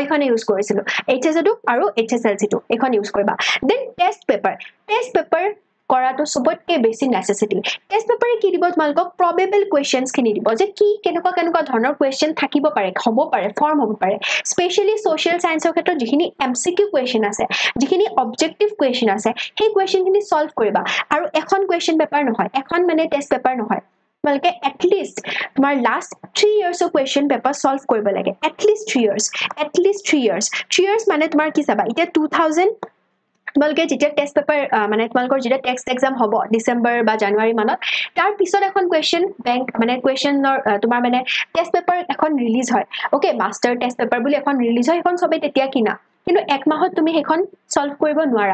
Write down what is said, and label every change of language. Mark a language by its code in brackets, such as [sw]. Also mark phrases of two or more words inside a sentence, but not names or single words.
[as] এখন ইউজ কৰিছিলো HSC আৰু HSLC এখন ইউজ কৰিবা দেন [en] test paper [as] কৰাটো সবতকে বেছি নেসেসিটি টেষ্ট পেপাৰে কি দিব তোমালকক [en] probable questions [as] খিনি দিব যে কি কেনেকুৱা ধৰণৰ কোৱেশ্চন থাকিব পাৰে হ'ব পাৰে ফৰ্ম হ'ব পাৰে স্পেশালি [en] social science [as] ক্ষেত্ৰত যিখিনি MCQ কোৱেশ্চন আছে যিখিনি [en] objective question [as] আছে সেই কোৱেশ্চন খিনি সলভ কৰিবা আৰু এখন [en] question paper [as] নহয় এখন মানে [en] test paper [as] নহয় তোমালকে [en] at least [as] তোমাৰ [en] last 3 years of question paper solve [as] কৰিব লাগে [en] at least [as] 3 years মানে তোমাৰ কি চাবা এতিয়া 2000 তোমালকে যেতিয়া [en] test paper [as] মানে তোমালকৰ যেতিয়া [en] text exam [as] হ'ব ডিসেম্বৰ বা জানুৱাৰী মানত তাৰ পিছত এখন [en] question bank [as] মানে কোৱেশ্চনৰ তোমাৰ মানে [en] test paper [as] এখন ৰিলিজ হয় ওকে [en] master test paper [as] বুলি এখন ৰিলিজ হয় এখন সবে তেতিয়া কিনা কিন্তু এক মাহত তুমি হেখন সলভ কৰিব নোৱাৰা